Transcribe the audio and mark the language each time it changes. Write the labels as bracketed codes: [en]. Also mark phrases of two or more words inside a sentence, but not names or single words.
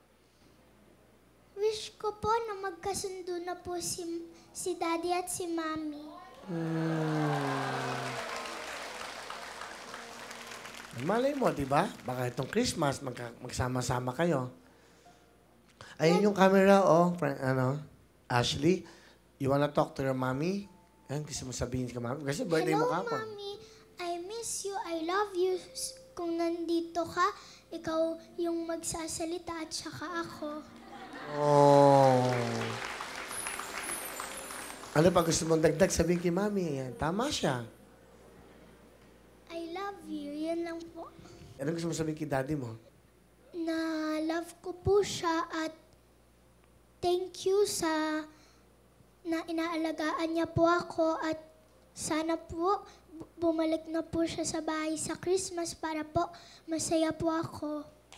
[tl] Wish ko po na magkasundo na po si Daddy at si Mommy. Malay mo, di ba? Baka itong Christmas, magsama-sama kayo. Ayun yung camera, Ashley, [en] you wanna talk to your mommy? [tl] Ayun, gusto mo sabihin ka, mami? Kasi birthday mo Hello, kahapon. [en] Mommy. I miss you. I love you. [tl] Kung nandito ka, ikaw yung magsasalita at saka ako. Oh. Ano pa gusto mong dagdag? Sabihin kay mami. Ayan, tama siya. [en] I love you. [tl] Yun lang po. Ano gusto mo sabihin kay daddy mo? Na love ko po siya at [en] thank you [tl] sa na inaalagaan niya po ako at sana po bumalik na po siya sa bahay sa Christmas para po masaya po ako.